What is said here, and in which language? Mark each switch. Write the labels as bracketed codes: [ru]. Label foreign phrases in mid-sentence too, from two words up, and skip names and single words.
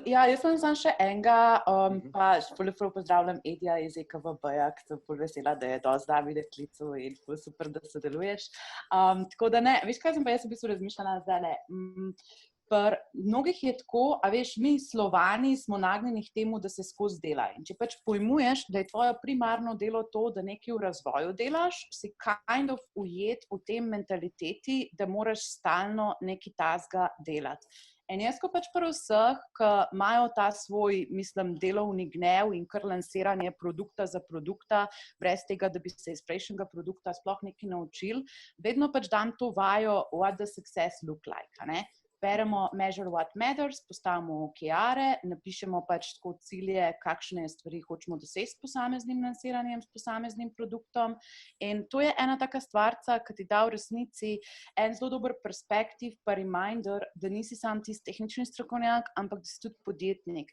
[sl] Ja, jaz sem še enega, pa ful pozdravljam Edija iz EKVB-ja, ki sem ful vesela, da je dosti Davide klical in ful super, da sodeluješ. Tako da ne, veš kaj sem pa jaz v bistvu razmišljala zdajle? Pri mnogih je tako, a veš, mi Slovani smo nagnjeni k temu, da se skozi dela. In če pač pojmuješ, da je tvoje primarno delo to, da nekaj v razvoju delaš, si [en] kind of [sl] ujet v tem mentaliteti, da moraš stalno nekaj tazga delati. In jaz, ko pač pri vseh, ki imajo ta svoj, mislim, delovni gnev in kar lansiranje produkta za produkta, brez tega, da bi se iz prejšnjega produkta sploh nekaj naučili, vedno pač dam to vajo [en] what does success look like, [sl] a ne? Beremo Measure What Matters, postavimo OKR-e, napišemo pač tako cilje, kakšne stvari hočemo doseči s posameznim lansiranjem, s posameznim produktom. In to je ena taka stvarca, ki ti da v resnici en zelo dober perspektiv pa reminder, da nisi sam tisti tehnični strokovnjak, ampak da si tudi podjetnik.